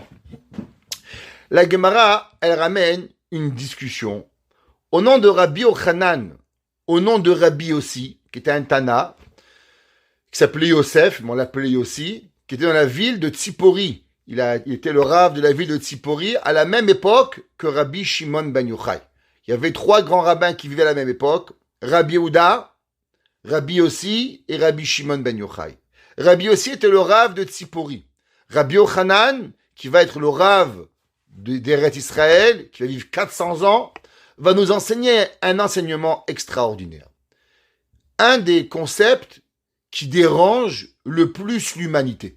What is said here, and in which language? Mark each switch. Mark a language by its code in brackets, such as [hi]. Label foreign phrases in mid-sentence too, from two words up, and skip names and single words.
[fr] La Gemara, elle ramène une discussion au nom de Rabbi Yochanan, au nom de Rabbi aussi, qui était un Tana, qui s'appelait Yosef, mais on l'appelait Yossi, qui était dans la ville de Tzipori. Il était le Rav de la ville de Tzipori à la même époque que Rabbi Shimon ben Yochai. Il y avait 3 grands rabbins qui vivaient à la même époque, Rabbi Yehuda, Rabbi Yossi et Rabbi Shimon ben Yochai. Rabbi Yossi était le Rav de Tzipori. Rabbi Yochanan, qui va être le Rav d'Eretz Israël, qui va vivre 400 ans, va nous enseigner un enseignement extraordinaire. Un des concepts qui dérange le plus l'humanité.